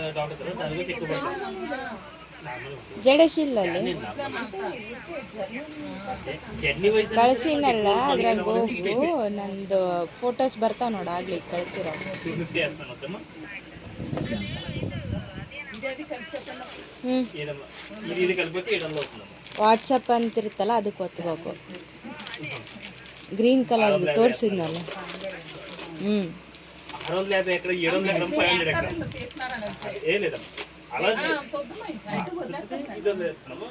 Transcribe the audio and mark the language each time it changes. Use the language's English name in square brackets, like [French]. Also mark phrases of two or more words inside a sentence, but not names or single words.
[Kannada] ಜಡಶಿಲ್ಲಲ್ಲಿ ಕಳ್ಸಿನಲ್ಲ, ಅದ್ರಾಗ ಹೋಗು ನಂದು ಫೋಟೋಸ್ ಬರ್ತಾವ ನೋಡ, ಆಗ್ಲಿ ಕಳ್ಸಿರೋ. ವಾಟ್ಸಪ್ ಅಂತಿರುತ್ತಲ್ಲ ಅದಕ್ಕೆ ಒತ್ತಬೇಕು. [English] green colour [Kannada] ತೋರಿಸಿದ್ನಲ್ಲ. [Telugu] 650 ఎకరం 700 ఎకరం 500 ఎకరం ఏ లేదమ్మా అలా ఇది వదిలేస్తున్నాము.